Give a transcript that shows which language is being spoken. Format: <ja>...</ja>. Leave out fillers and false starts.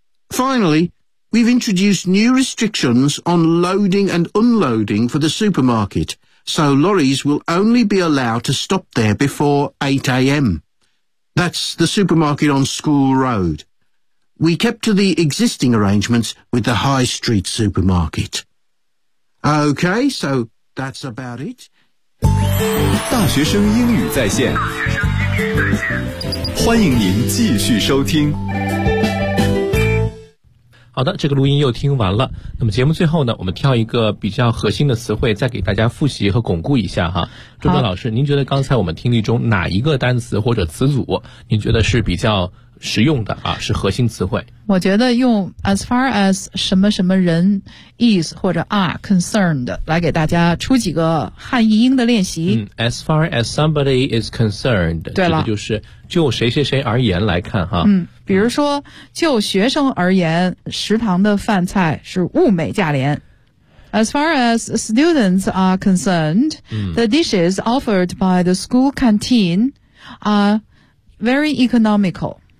<en>Finally, we've introduced new restrictions on loading and unloading for the supermarket, so lorries will only be allowed to stop there before 8 a.m. That's the supermarket on School Road. We kept to the existing arrangements with the High Street supermarket. OK, so that's about it.</en> <zh>大学生英语在线，欢迎您继续收听。好的，这个录音又听完了。那么节目最后呢，我们挑一个比较核心的词汇再给大家复习和巩固一下哈。朱冬老师，您觉得刚才我们听力中哪一个单词或者词组您觉得是比较实用的啊，是核心词汇？我觉得用 as far as 什么什么人 is 或者 are concerned 来给大家出几个汉译英的练习。</zh> <en>As far as somebody is concerned，</en> <zh>对了，这个就是就谁谁谁而言来看哈。嗯，比如说就学生而言，食堂的饭菜是物美价廉。</zh> <en>As far as students are concerned，the dishes offered by the school canteen are very economical。</en>